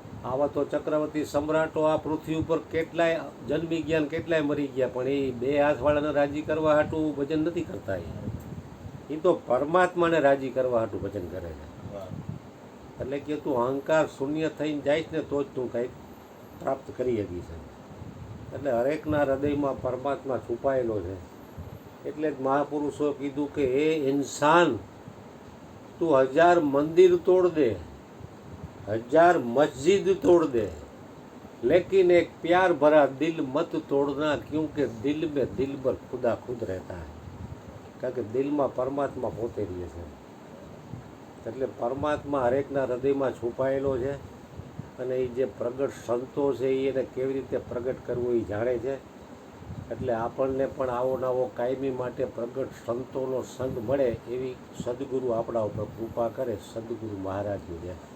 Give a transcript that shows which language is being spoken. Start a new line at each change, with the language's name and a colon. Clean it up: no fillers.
Gujarati: આવા તો ચક્રવર્તી સમ્રાટો આ પૃથ્વી ઉપર કેટલાય જન્મી ગયા ને કેટલાય મરી ગયા, પણ એ બે હાથવાળાને રાજી કરવા હાટું ભજન નથી કરતા. એ તો પરમાત્માને રાજી કરવા હાટું ભજન કરે છે. વાહ. એટલે કે તું અહંકાર શૂન્ય થઈને જઈશ ને તો જ તું કંઈક પ્રાપ્ત કરી શકી છે. એટલે હરેકના હૃદયમાં પરમાત્મા છુપાયેલો છે. એટલે જ મહાપુરુષો કીધું કે
Hindi: એ ઇન્સાન તું 1000 મંદિર તોડ દે, 1000 મસ્જિદ તોડ દે, लेकिन एक प्यार भरा दिल मत तोड़ना, क्योंकि दिल में दिलबर खुदा खुद रहता है.
Gujarati: કારણ કે દિલમાં પરમાત્મા પોતે રહે છે. એટલે પરમાત્મા હરેકના હૃદયમાં છુપાયેલો છે. અને એ જે પ્રગટ સંતો છે એ એને કેવી રીતે પ્રગટ કરવું એ જાણે છે. એટલે આપણને પણ આવો નવો કાયમી માટે પ્રગટ સંતોનો સંગ મળે એવી સદગુરુ આપણા ઉપર કૃપા કરે. સદગુરુ મહારાજની જય.